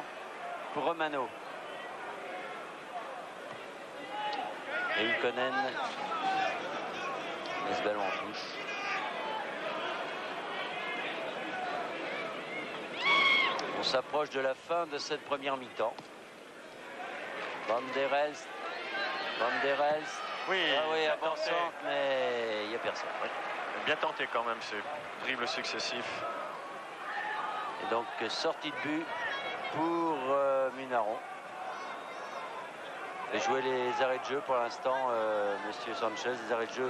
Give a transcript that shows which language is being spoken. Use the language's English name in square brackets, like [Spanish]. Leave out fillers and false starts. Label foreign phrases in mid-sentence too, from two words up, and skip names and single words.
[French] Pour Romano. Et Ikonen met ce ballon en touche. On s'approche de la fin de cette première mi-temps. Van der Elst. Oui, attention, mais il n'y a personne. Oui. Bien tenté quand même, ces dribbles successifs. Donc sortie de but pour Munaron. Et jouer les arrêts de jeu pour l'instant, Monsieur Sanchez, les arrêts de jeu.